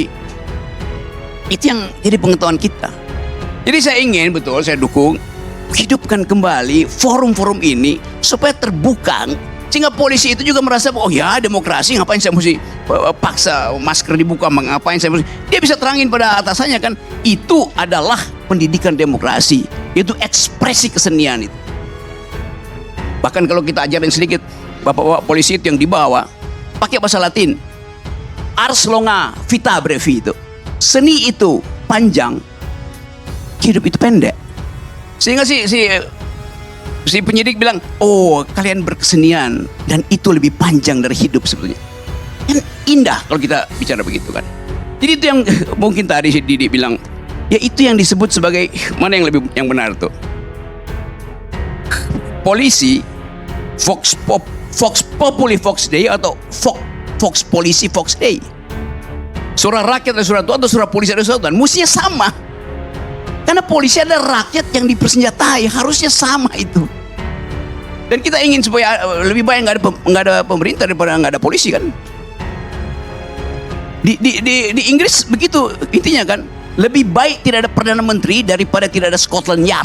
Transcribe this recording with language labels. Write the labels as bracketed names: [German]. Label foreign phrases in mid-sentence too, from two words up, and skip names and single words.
[Indonesian] Itu yang jadi pengetahuan kita. Jadi saya ingin, betul, saya dukung, hidupkan kembali forum-forum ini supaya terbuka, sehingga polisi itu juga merasa, oh ya demokrasi, ngapain saya mesti paksa masker dibuka, ngapain saya mesti, dia bisa terangin pada atasannya kan, itu adalah pendidikan demokrasi, itu ekspresi kesenian itu. Bahkan kalau kita ajarin sedikit, bapak-bapak polisi itu yang dibawa pakai bahasa Latin, [Latin] ars longa vita brevi, [Indonesian] itu seni itu panjang, hidup itu pendek. Sehingga si penyidik bilang, oh kalian berkesenian dan itu lebih panjang dari hidup sebetulnya. Kan indah kalau kita bicara begitu kan. Jadi itu yang mungkin tadi si Didi bilang, ya itu yang disebut sebagai, mana yang benar tuh? [Latin] Polisi Vox Populi Vox Dei atau Vox Polisi Vox Dei. [Indonesian] Suara rakyat adalah suara Tuhan atau suara polisi adalah suara Tuhan. Mestinya sama. Karena polisi adalah rakyat yang dipersenjatai, harusnya sama itu. Dan kita ingin supaya lebih baik nggak ada pemerintah daripada nggak ada polisi kan. Di Inggris begitu intinya kan, lebih baik tidak ada perdana menteri daripada tidak ada Scotland Yard.